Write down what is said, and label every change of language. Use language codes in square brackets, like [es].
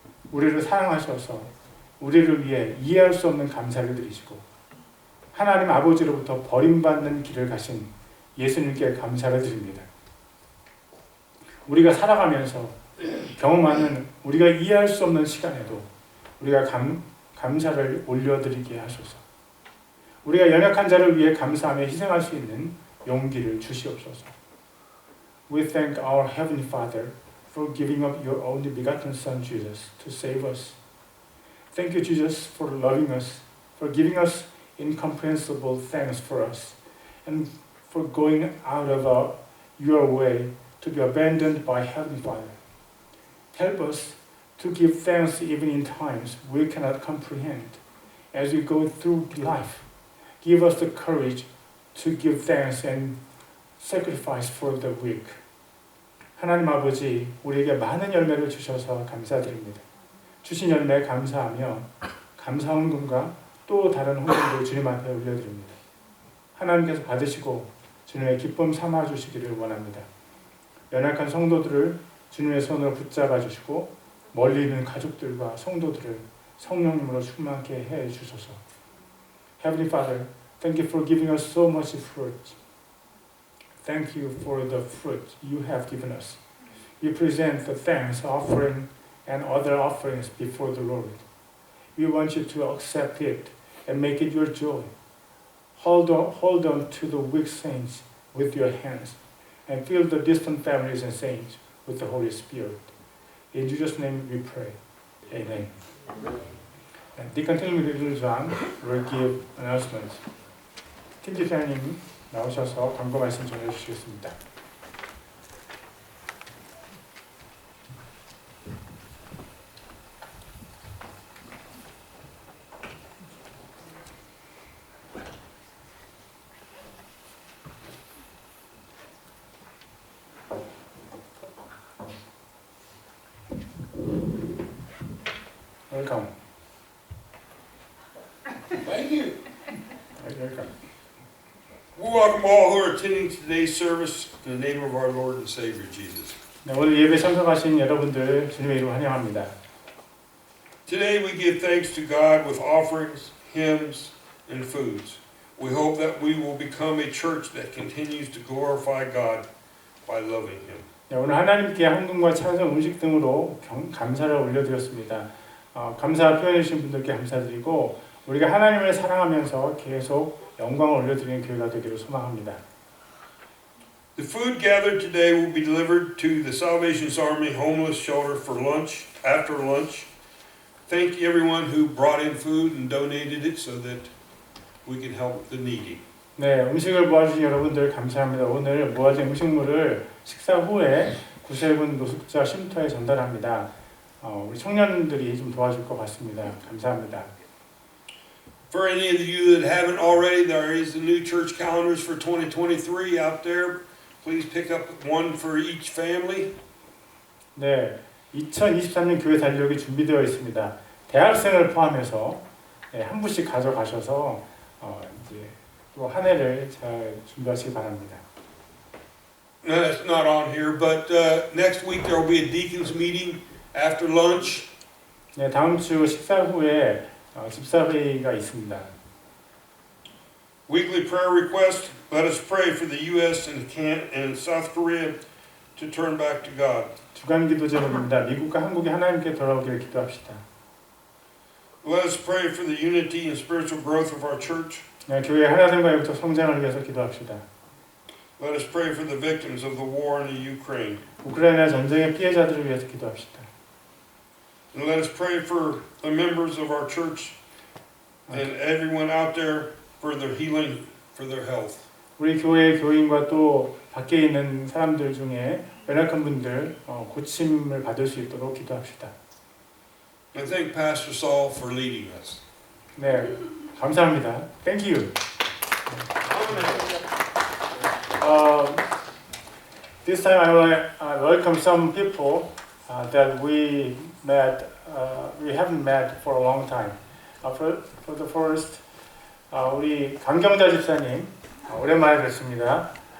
[ko] 우리를 사랑하셔서 우리를 위해 이해할 수 없는 감사를 드리시고 하나님 아버지로부터 버림받는 길을 가신 예수님께 감사를 드립니다. 우리가 살아가면서 경험하는 우리가 이해할 수 없는 시간에도 우리가 감사를 올려드리게 하소서. 우리가 연약한 자를 위해 감사하며 희생할 수 있는 용기를 주시옵소서. [en] We thank our Heavenly Father for giving up your only begotten Son Jesus to save us. Thank you, Jesus, for loving us, for giving us incomprehensible thanks for us, and for going out of your way to be abandoned by Heavenly Father. Help us to give thanks even in times we cannot comprehend. As we go through life, give us the courage to give thanks and sacrifice for the weak. [ko] 하나님 아버지, 우리에게 많은 열매를 주셔서 감사드립니다. 주신 열매 감사하며 감사 헌금과 또 다른 헌금도 주님 앞에 올려드립니다. 하나님께서 받으시고 주님의 기쁨 삼아 주시기를 원합니다. 연약한 성도들을 주님의 손으로 붙잡아 주시고 멀리 있는 가족들과 성도들을 성령님으로 충만케 해 주소서. [en] Heavenly Father, thank you for giving us so much fruit. Thank you for the fruit you have given us. We present the thanks offering and other offerings before the Lord. We want you to accept it and make it your joy. Hold on to the weak saints with your hands and fill the distant families and saints with the Holy Spirit. In Jesus' name we pray. Amen. And Deacon Little John will give announcements. [ko] 팀 집사님 나오셔서 광고 말씀 전해주시겠습니다. [en] Welcome. Thank you. Welcome. We welcome all who are attending today's service in the name of our Lord and Savior Jesus. [ko] 네, 오늘 예배 참석하신 여러분들 주님의 이름으로 환영합니다. [en] Today we give thanks to God with offerings, hymns, and foods. We hope that we will become a church that continues to glorify God by loving Him. [ko] 네, 오늘 하나님께 헌금과 찬송, 음식 등으로 감사를 올려드렸습니다. 감사 표현해 주신 분들께 감사드리고 우리가 하나님을 사랑하면서 계속 영광을 올려드리는 교회가 되기를 소망합니다. [en] The food gathered today will be delivered to the Salvation's Army Homeless Shelter for lunch, after lunch. Thank everyone who brought in food and donated it so that we can help the needy. [ko] 네, 음식을 모아주신 여러분들 감사합니다. 오늘 모아진 음식물을 식사 후에 구세군 노숙자 쉼터에 전달합니다. 우리 청년들이 좀 도와줄 것 같습니다. 감사합니다. [en] For any of you that haven't already, there is the new church calendars for 2023 out there. Please pick up one for each family. [ko] 네, 2023년 교회 달력이 준비되어 있습니다. 대학생을 포함해서 한 분씩 가져가셔서 이제 또 한 해를 잘 준비하시기 바랍니다. [en] No, that's not on here, but next week there will be a deacons meeting after lunch. [ko] 네, 다음 주 식사 후에 집사회의가 있습니다. [en] Weekly prayer request. Let us pray for the U.S. and South Korea to turn back to God. [ko] 주간 기도 제목입니다. 미국과 한국이 하나님께 돌아오기를 기도합시다. [en] Let us pray for the unity and spiritual growth of our church. [ko] 네, 교회 하나됨과 영적 성장을 위해서 기도합시다. [en] Let us pray for the victims of the war in the Ukraine. [ko] 우크라이나 전쟁의 피해자들을 위해서 기도합시다. [en] And let us pray for the members of our church and everyone out there for their healing, for their health. [ko] 우리 교회 교인과 또 밖에 있는 사람들 중에 연약한 분들 고침을 받을 수 있도록 기도합시다. [en] And thank Pastor Saul for leading us. [ko] 네, 감사합니다. [en] Thank you. This time I will welcome some people that we met. We haven't met for a long time. For the first, [ko] 우리 강경자 집사님 오랜만에 뵙습니다.